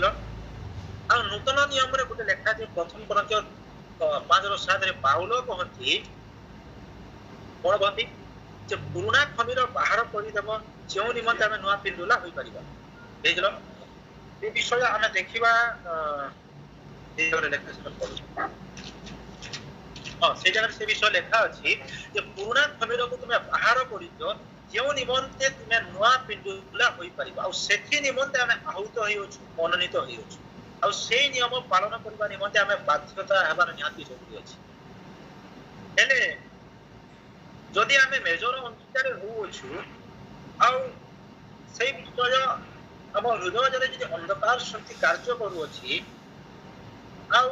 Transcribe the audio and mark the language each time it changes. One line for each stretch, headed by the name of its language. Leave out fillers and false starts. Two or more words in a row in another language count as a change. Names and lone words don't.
Odia: ଆଉ ନୂତନ ନିୟମରେ ଗୋଟେ ଲେଖା ଯେ ପ୍ରଥମ କରନ୍ଥୀୟ 5:7 ପାଉଲ କହନ୍ତି କଣ କହନ୍ତି ଯେ ପୁରୁଣା ଖମିର ବାହାର କରିଦେବ ଯେଉଁ ନିମନ୍ତେ ଆମେ ନୂଆ ପିଣ୍ଡୁଲା ହୋଇପାରିବା। ଦେଇଥିଲ ଏ ବିଷୟ ଆମେ ଦେଖିବା
Bangla: সেই জায়গায় সে বিষয় লেখা আছে যে পুরোনা খমিরକୁ তুমি
Odia: ବାହାର କରିଛ ଯେଉଁ ନିମନ୍ତେ ତୁମେ ନୂଆ ପିଣ୍ଡୁଲା ହୋଇପାରିବ ଆଉ ସେଥି ନିମନ୍ତେ ଆମେ ଆହୁତ ହେଇଅଛୁ, ମନୋନୀତ ହେଇଅଛୁ ଆଉ ସେଇ ନିୟମ ପାଳନ କରିବା ନିମନ୍ତେ ଆମେ ବାଧ୍ୟତା ହେବାର ନିହାତି ଜରୁରୀ ଅଛି। ହେଲେ ଯଦି ଆମେ ମେଜର ଅଂଶୀଦାର ହଉଅଛୁ ଆଉ ସେଇ ବିଷୟ ଆମ ହୃଦୟରେ ଯଦି ଅନ୍ଧକାର ଶକ୍ତି କାର୍ଯ୍ୟ କରୁଅଛି ଆଉ